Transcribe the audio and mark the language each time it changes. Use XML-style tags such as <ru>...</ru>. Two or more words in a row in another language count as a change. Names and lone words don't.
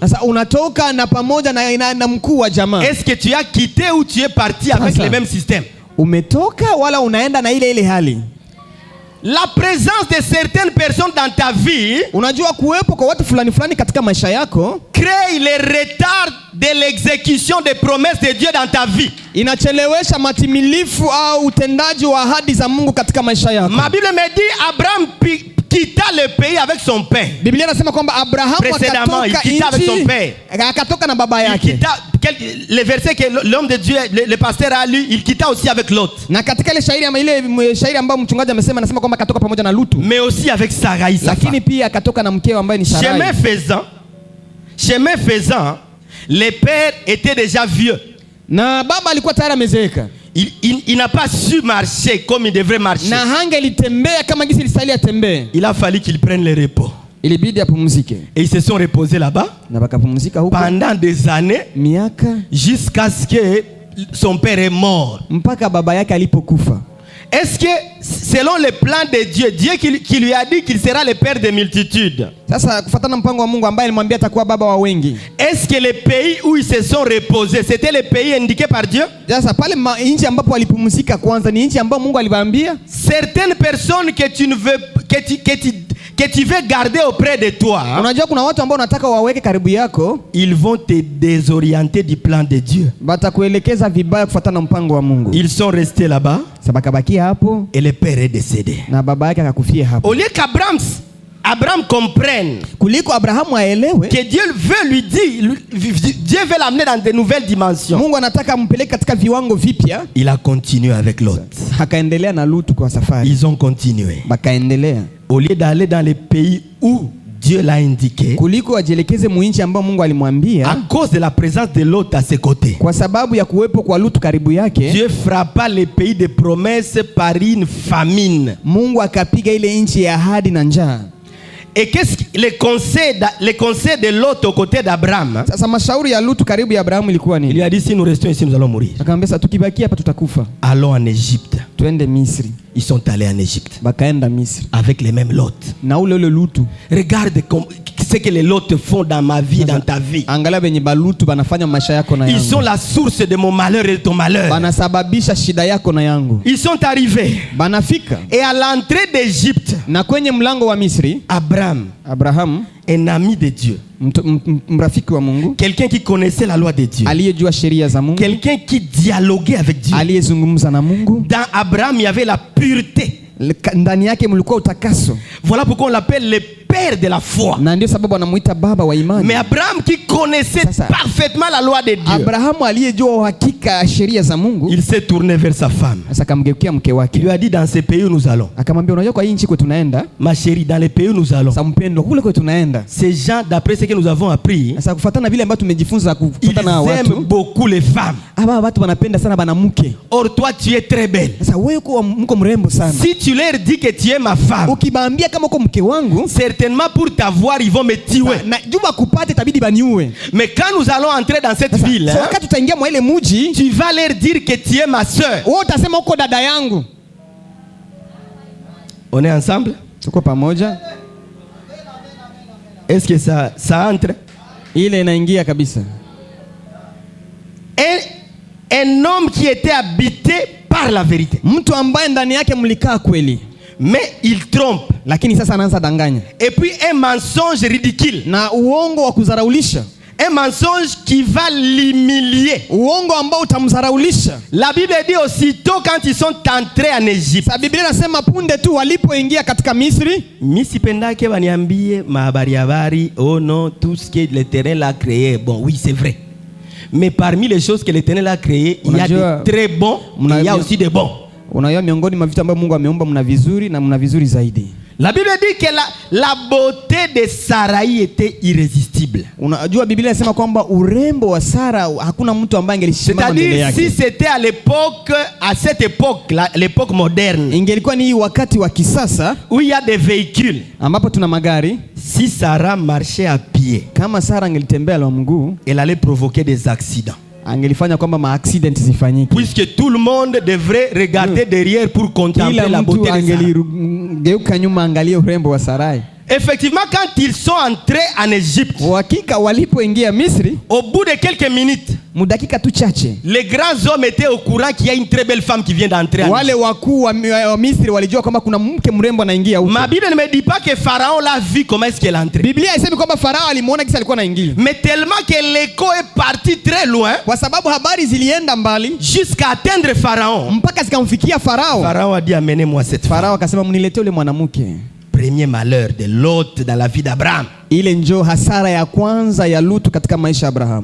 <sw>Sasa unatoka na pamoja na mkuu wa jamaa.</sw> <fr>Est-ce que tu as quitté ou tu es parti avec le même système?</fr> <sw>Umetoka wala unaenda na ile hali?</sw> <fr>La présence de certaines personnes dans ta vie,</fr> <sw>unajua kuwepo kwa watu fulani fulani katika maisha yako,</sw> <fr>crée le retard de l'exécution des promesses de Dieu dans ta vie.</fr> <sw>Inachelewesha matimilifu au utendaji wa ahadi za Mungu katika maisha yako.</sw> <fr>Ma Bible me dit Abraham quitta le pays avec son père.</fr> <sw>Biblia inasema kwamba Abraham akatoka na baba yake.</sw> <fr>Le verset que l'homme de Dieu, le pasteur a lu, il quitta aussi avec Lot.</fr> <sw>Na katika ile shairi ambayo mchungaji amesema, anasema kwamba akatoka pamoja na Lutu.</sw> <fr>Mais aussi avec Sarai,</fr> <sw>lakini pia akatoka na mkeo ambaye ni Sarai.</sw> <fr>Chemin faisant, le père était déjà vieux.</fr> <sw>Na baba alikuwa tayari amezeeka.</sw> <fr>Il n'a pas su marcher comme il devrait marcher.</fr> <sw>Na hangelitembea kama gisi ilistahili atembee.</sw> <fr>Il a fallu qu'il prenne le repos.</fr> <sw>Ilibidi apumzike.</sw> <fr>Et ils se sont reposés là-bas.</fr> <sw>Na bakapumzika huko</sw> <fr>pendant des années,</fr> <sw>miaka,</sw> <fr>jusqu'à ce que son père est mort.</fr> <sw>Mpaka baba yake alipokufa.</sw> <fr>Est-ce que selon le plan de Dieu, Dieu qui lui a dit qu'il sera le père de multitudes,</fr> <sw>sasa kufuatana mpango wa Mungu ambaye alimwambia atakuwa baba wa wengi,</sw> <fr>est-ce que les pays où ils se sont reposés, c'était les pays indiqués par Dieu?</fr> <sw>Sasa pale nchi ambapo walipumzika kwanza ni nchi ambayo Mungu aliwaambia?</sw> <fr>Certaines personnes que tu ne veux que tu veux garder auprès de toi,</fr> <sw>unajua kuna watu ambao unataka waweke karibu yako,</sw> <fr>ils vont te désorienter du plan de Dieu.</fr> <sw>Batakuelekeza vibaya kufuatana na mpango wa Mungu.</sw> <fr>Ils sont restés là-bas.</fr> <sw>Sabakabakia hapo.</sw> <fr>Et le père est décédé.</fr> <sw>Na baba yake akakufia hapo.</sw> <fr>Au lieu qu'Abraham comprenne</fr> <sw>kuliko Abrahamu aelewe</sw> <fr>que Dieu veut lui dire, Dieu veut l'amener dans de nouvelles dimensions.</fr> <sw>Mungu anataka ampeleke katika viwango vipya.</sw> <fr>Il a continué avec Lot.</fr> <sw>Akaendelea na Lutu kwa safari.</sw> <fr>Ils ont continué.</fr> <sw>Bakaendelea.</sw> <fr>Au lieu d'aller dans les pays où Dieu l'a indiqué,</fr> <sw>kuliko ajielekeze muinchi ambao Mungu alimwambia,</sw> <fr>à cause de la présence de Lot à ses côtés,</fr> <sw>kwa sababu ya kuwepo kwa Lutu karibu yake,</sw> <fr>Dieu frappa les pays de promesses par une famine.</fr> <sw>Mungu akapiga ile nchi ya ahadi na njaa.</sw> <fr>Et qu'est-ce que les conseils de Lot aux côtés d'Abraham?</fr> <sw>Sasa mashauri ya Lutu karibu ya Abrahamu ilikuwa nini?</sw> <fr>Il lui a dit, si nous restons ici, nous allons mourir.</fr> <sw>Akamwambia sasa tukibakia hapa tutakufa.</sw> <fr>Allons en Égypte.</fr> <sw>Twende Misri.</sw> <fr>Ils sont allés en Égypte.</fr> <sw>Bakaenda Misri.</sw> <fr>Avec les mêmes Lot.</fr> <sw>Na ule Lutu.</sw> <fr>Regarde ce que les Lot font dans ma vie, dans ta vie.</fr> <sw>Angalia benye balutu banafanya maisha yako na yangu.</sw> <fr>Ils sont la source de mon malheur et de ton malheur.</fr> <sw>Banasababisha shida yako na yangu.</sw> <fr>Ils sont arrivés.</fr> <sw>Banafika.</sw> <fr>Et à l'entrée d'Égypte,</fr> <sw>na kwenye mlango wa Misri,</sw> <fr>Abraham, un ami de Dieu,</fr> <sw>mrafiki wa Mungu,</sw> <fr>quelqu'un qui connaissait la loi de Dieu,</fr> <sw>aliyejua sheria za Mungu,</sw> <fr>quelqu'un qui dialoguait avec Dieu.</fr> <sw>Aliyezungumza na Mungu.</sw> <fr>Dans Abraham, il y avait la pureté.</fr> <sw>Ndani yake mlikuwa utakaso.</sw> <fr>Voilà pourquoi on l'appelle le père de la foi.</fr> <sw>Na ndio sababu anamuita baba wa imani.</sw> <fr>Mais Abraham qui connaissait parfaitement la loi de Dieu,</fr> <sw>Abrahamu aliyejua uhakika sheria za Mungu,</sw> <fr>il s'est tourné vers sa femme.</fr> <sw>Sasa akamgeukia mke wake.</sw> <fr>Il lui a dit, dans ce pays où nous allons,</fr> <sw>akamwambia unajua kwa hii nchi kwetu tunaenda,</sw> <fr>ma chérie, dans les pays où nous allons,</fr> <sw>sasa mpendwa, kule kwetu tunaenda,</sw> <fr>ces gens, d'après ce que nous avons appris,</fr> <sw>sasa kufuatana vile ambavyo tumejifunza kufuatana na watu,</sw> <fr>ils aiment beaucoup les femmes.</fr> <sw>Aba watu wanapenda sana banamuke.</sw> <fr>Or toi tu es très belle.</fr> <sw>Sasa wewe mko mrembo sana.</sw> <fr>Si tu leur dis que tu es ma femme,</fr> <sw>ukibaambia kama uko mke wangu,</sw> <fr>certainement pour t'avoir ils vont me tuer.</fr> <sw>Na juba kupate tabidi baniue.</sw> <fr>Mais quand nous allons entrer dans cette ville,</fr> <sw>so wakati tutaingia mwa ile mji,</sw> <fr>tu vas leur dire que tu es ma sœur.</fr> <sw>Wewe utasema uko dada yangu.</sw> <fr>On est ensemble?</fr> <sw>Tuko pamoja?</sw> <fr>Est-ce que ça entre?</fr> <sw>Ile inaingia kabisa.</sw> <fr>Un homme qui était habité par la vérité.</fr> <sw>Mtu ambaye ndani yake mlikaa kweli.</sw> <fr>Mais il trompe.</fr> <sw>Lakini sasa anaanza danganya.</sw> <fr>Et puis un mensonge ridicule.</fr> <sw>Na uongo wa kudharaulisha.</sw> <fr>Un mensonge qui va l'humilier.</fr> <sw>Uongo ambao utamdharaulisha.</sw> <fr>La Bible dit aussitôt quand ils sont entrés en Égypte.</fr> <sw>Sa Biblia inasema punde tu walipoingia katika Misri. Misipendake waniambie mahabari,</sw> <fr>oh non, tout ce que l'Éternel a créé. Bon, oui, c'est vrai. Mais parmi les choses que l'Éternel a créées, il y a de très bons, il y a aussi de bons.</fr> <sw>Unajua miongoni mwa vitu ambavyo Mungu ameumba mna vizuri na mna vizuri zaidi.</sw> <fr>La Bible dit que la beauté de Sarai était irrésistible.</fr> <sw>Unajua Biblia inasema kwamba urembo wa Sara hakuna mtu ambaye angelisimama mbele yake.</sw> <fr>C'est-à-dire si c'était à l'époque, à cette époque, l'époque moderne,</fr> <sw>ingelikuwa ni wakati wa kisasa</sw> <fr>où il y a des véhicules,</fr> <sw>ambapo tuna magari,</sw> <fr>si Sarah marchait à pied,</fr> <sw>kama Sara angelitembea kwa mguu,</sw> <fr>elle allait provoquer des accidents.</fr> <sw>Angelifanya kwamba ma-accident zifanyike.</sw> <fr>Puisque tout le monde devrait regarder derrière pour contempler la beauté de Sarah.</fr> <sw>Nyuma angalie urembo wa Sarai.</sw> <fr>Effectivement, quand ils sont entrés en Égypte,</fr> <sw>hakika walipoingia Misri,</sw> <fr>au bout de quelques minutes,</fr> <sw>mudakika tu chache,</sw> <fr>les grands hommes étaient au courant qu'il y a une très belle femme qui vient d'entrer.</fr> <sw>Wale wakuu wa Misri walijua kwamba kuna mke mrembo anaingia huko.</sw> <fr>Ma Bible ne me dit pas que Pharaon l'a vu comment est-ce qu'elle est entrée.</fr> <sw>Biblia haisemi kwamba Farao alimuona kisa alikuwa anaingia.</sw> <fr>Mais tellement que l'écho est parti très loin,</fr> <sw>kwa sababu habari zilienda mbali</sw> <fr>jusqu'à atteindre Pharaon,</fr> <sw>mpaka zikamfikia Farao.</sw> <fr>Pharaon a dit amenez-moi cette femme.</fr> <sw>Farao akasema mniletee yule mwanamke.</sw> <fr>Premier malheur de Lot dans la vie d'Abraham.</fr> <sw>Ile njoo hasara ya kwanza ya Lutu katika maisha ya Abraham.</sw>